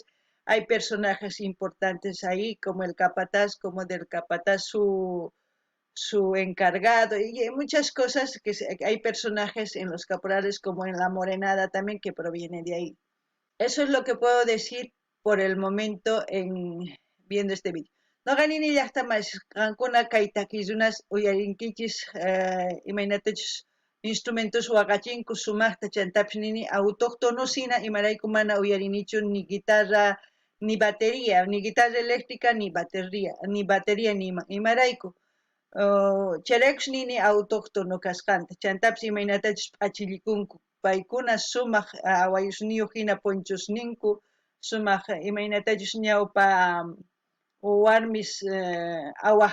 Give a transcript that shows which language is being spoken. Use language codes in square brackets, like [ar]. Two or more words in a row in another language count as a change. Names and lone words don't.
[es] Hay personajes importantes ahí, como el capataz, como del capataz su encargado, y hay muchas cosas hay personajes en los caporales, como en la morenada también, que proviene de ahí. Eso es lo que puedo decir por el momento viendo este vídeo. [qu] No ganini llaqta mashqankuna kay takillanas uyarinkichis imaynatachus instrumentos waqachinku sumaqta chantapis nini autóctonos hina imarayku mana uyarinichu [es] ni guitarra ni batería, ni guitarra eléctrica ni batería [qu] ni imarayku. Chayraykus nini autóctono kasqanta chantapis imaynatachus p'achillikunku paykuna sumaq awayusniyuq hina ponchosninku sumaq imaynatachus ñawpa warmis awaq